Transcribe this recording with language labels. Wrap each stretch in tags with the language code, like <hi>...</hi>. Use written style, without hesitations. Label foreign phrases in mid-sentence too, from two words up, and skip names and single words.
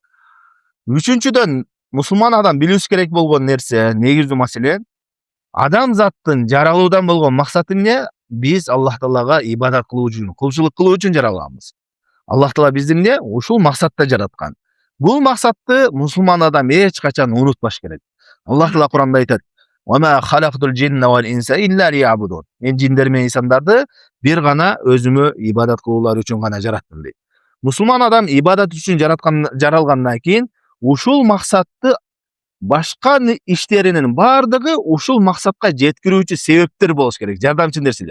<ky>Үчүнчүдөн, мусулман адам билүүсү керек болгон нерсе, негизги маселе, адамзаттын жаралуудан болгон максаты эмне? Биз Аллах Таалага ибадат кылуу үчүн, кулчулук кылуу үчүн жаралганбыз. Аллах Таала бизди эмне? Ушул максатта жараткан. Бул максатты мусулман адам эч качан унутпаш керек. Аллах Таала Куранда айтат:</ky> <ar>"وخلقت الجن والإنس إلا ليعبدون."</ar> <ky>Мен жиндер менен инсандарды бир гана өзүмө ибадат кылуулар үчүн гана жараттым дейт. Мусулман адам ибадат үчүн жаралгандан кийин ушул максатты башка иштеринин бардыгы ушул максатка жеткирүүчү себептер болуш керек, жардамчы нерселер.</ky>